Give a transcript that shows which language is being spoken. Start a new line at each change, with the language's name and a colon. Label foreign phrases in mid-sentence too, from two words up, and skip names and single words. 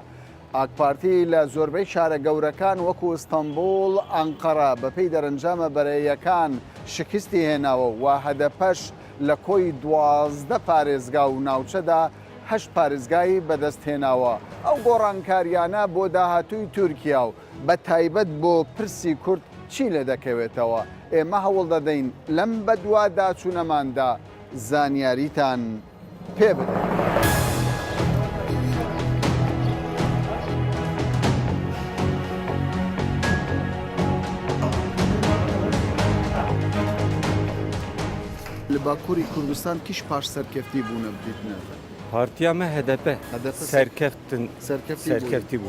Central Kurdish: ئاگ پارتی لە زۆربەی شارە گەورەکان وەکو ئستەمبول، ئەنقەرە بەپێی دەرەنجامە بەرەیەکان شکستی هێناوە و هەدەپەش لە کۆی 12 پارێزگا و ناوچەدا 8 پارێزگایی بەدەست هێناوە. ئەو گۆڕانکاریانە بۆ داهاتووی تورکیا و بە تایبەت بۆ پرسی کورد چی لێ دەکەوێتەوە؟ ئێمە هەوڵ دەدەین لەم بەدوا داچوونەماندا زانیاریتان پێ بدەین.
Kurdish: Li Bakurî Kurdistan kîş paş serkeftî bûne bidîtine? Partiya me HDP serkeftî bûye.